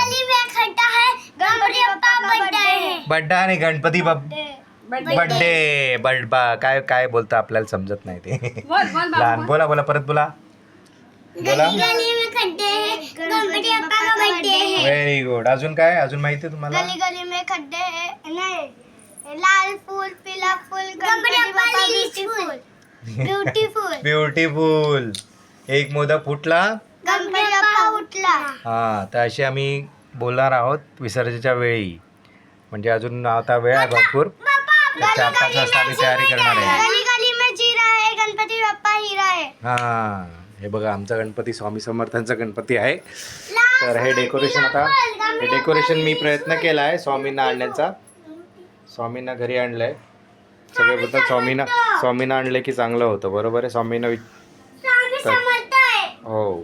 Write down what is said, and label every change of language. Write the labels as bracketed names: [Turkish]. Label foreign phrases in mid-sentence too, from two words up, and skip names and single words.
[Marathi] गणपती बाप्पा बर्थडे. बड्डा आणि गणपती बड्डे. बड्डा काय काय बोलतं आपल्याला समजत नाही ते. लहान. बोला बोला, परत बोला. बोला. [Hindi] गणपती बाप्पा का बर्थडे है. [English] Very good. [Marathi] अजून काय? अजून माहिती आहे तुम्हाला? [Hindi] गली गली में खड्डे है. नहीं, लाल फूल पीला फूल गणपती बाप्पा ब्यूटीफुल. ब्यूटीफुल. ब्युटिफुल. [Marathi] एक मोदक फुटला, गणपती बाप्पा उठला. हा. तर अशी आम्ही बोलणार आहोत विसर्जनाच्या वेळी. म्हणजे अजून आता वेळ आहे भरपूर. 4-5 वाजता आम्ही तयारी करणार आहे. [Hindi] गली गली में जीरा है, गणपती बाप्पा हीरा है. [Marathi] हा, हे बघा आमचा गणपती स्वामी समर्थांचा गणपती आहे. तर हे डेकोरेशन मी प्रयत्न केला आहे स्वामींना आणण्याचा. स्वामींना घरी आणलंय. सगळे बोलतात स्वामींना आणलं की चांगलं होतं. बरोबर आहे. स्वामींना हो.